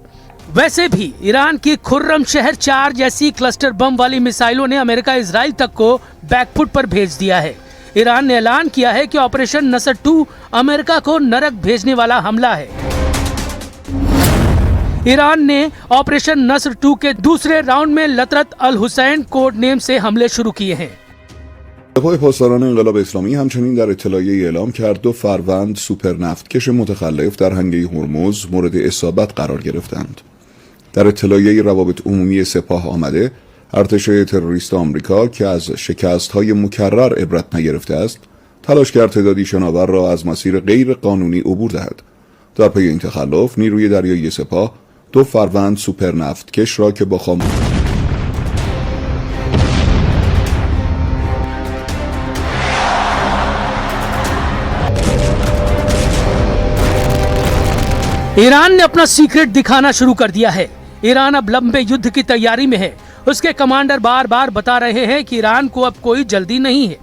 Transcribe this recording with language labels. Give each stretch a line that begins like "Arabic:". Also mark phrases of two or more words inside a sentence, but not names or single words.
Hindi: वैसे भी ईरान की खुर्रम शहर 4 जैसी
English: cluster bomb
Hindi: वाली मिसाइलों ने अमेरिका इजराइल तक को बैकफुट पर भेज दिया है। ईरान ने ऐलान किया है कि ऑपरेशन नसर 2 अमेरिका को नरक भेजने वाला हमला है। ईरान ने ऑपरेशन नसर 2 के दूसरे राउंड में लतरत अल हुसैन
English: code name
Hindi: से हमले शुरू किए हैं।
Persian: پاسداران انقلاب اسلامی همچنین در اطلاعیه‌ای اعلام کرد 2 فروند سوپر نفتکش متخلف در هنگه هرمز مورد اصابت قرار گرفتند. در اطلاعیه روابط عمومی سپاه آمده، ارتش تروریست آمریکا که از شکست‌های مکرر عبرت نگرفته است، تلاش کرد تعدادی شناور را از مسیر غیر قانونی عبور دهد. در پی این تخلف، نیروی دریایی سپاه 2 فروند سوپر نفتکش را که با
Hindi: ईरान ने अपना सीक्रेट दिखाना शुरू कर दिया है। ईरान अब लंबे युद्ध की तैयारी में है। उसके कमांडर बार बार बता रहे हैं कि ईरान को अब कोई जल्दी नहीं है।